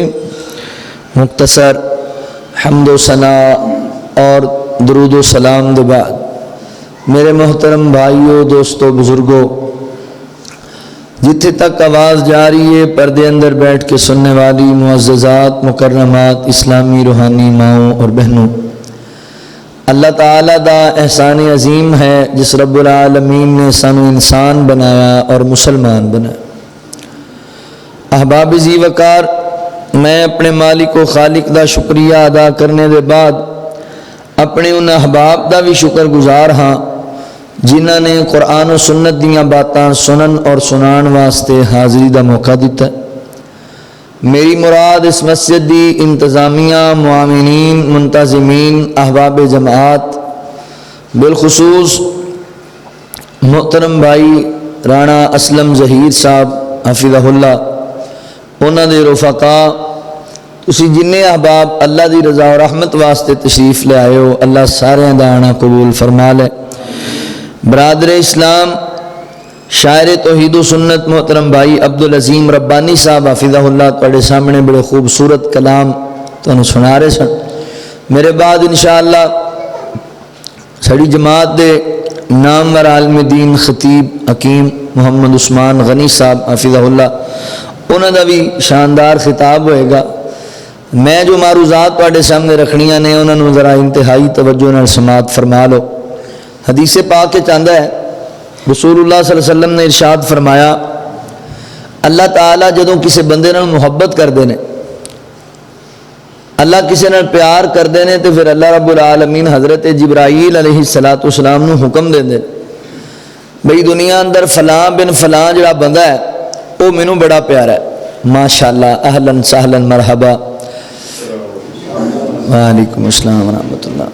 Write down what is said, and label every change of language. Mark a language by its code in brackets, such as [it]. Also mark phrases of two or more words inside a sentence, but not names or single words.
[pa] مختصر حمد و ثنا اور درود و سلام دے بعد میرے محترم بھائیوں دوستوں بزرگوں جتھے تک آواز جاری ہے پردے اندر بیٹھ کے سننے والی معززات مکرمات اسلامی روحانی ماؤں اور بہنوں، اللہ تعالیٰ دا احسان عظیم ہے جس [ar] رب العالمین [pa] نے سانو انسان بنایا اور مسلمان بنایا۔ احباب ذی وقار، میں اپنے مالک و خالق دا شکریہ ادا کرنے دے بعد اپنے ان احباب دا بھی شکر گزار ہاں جنہاں نے قرآن و سنت دیاں باتاں سنن اور سنان واسطے حاضری دا موقع دیتا ہے۔ میری مراد اس مسجد دی انتظامیہ، معاونین، منتظمین، احباب جماعت، بالخصوص محترم بھائی رانا اسلم ظہیر صاحب [ar] حفظہ اللہ، [pa] انہاں دے رفقا، تسی جنہیں احباب اللہ دی رضا و رحمت واسطے تشریف لے آئے ہو، اللہ سارے دا آنا قبول فرما لے۔ برادر اسلام، شاعر توحید و سنت محترم بھائی عبدالعظیم ربانی صاحب [ar] حفظہ اللہ [pa] تواڈے سامنے بڑے خوبصورت کلام تانوں سنا رہے سن۔ میرے بعد انشاءاللہ ساری جماعت دے نامور عالم دین خطیب حکیم محمد عثمان غنی صاحب [ar] حفظہ اللہ، [pa] انہاں دا بھی شاندار خطاب ہوئے گا۔ میں جو معروضات تواڈے سامنے رکھنیاں نے انہاں نوں ذرا انتہائی توجہ نال سماعت فرما لو۔ حدیث پاک کے چاندہ ہے رسول اللہ [ar] صلی اللہ علیہ وسلم [pa] نے ارشاد فرمایا، اللہ تعالیٰ جدوں کسی بندے نال محبت کردے نے، اللہ کسی نال پیار کردے نے، تو پھر اللہ [ar] رب العالمین [pa] حضرت جبرائیل [ar] علیہ السلام [pa] نو حکم دے دے بھئی دنیا اندر فلاں بن فلاں جڑا بندہ ہے وہ مینوں بڑا پیارا ہے، ماشاءاللہ، [ar] اہلاً سہلاً مرحبا، وعلیکم السلام ورحمۃ اللہ۔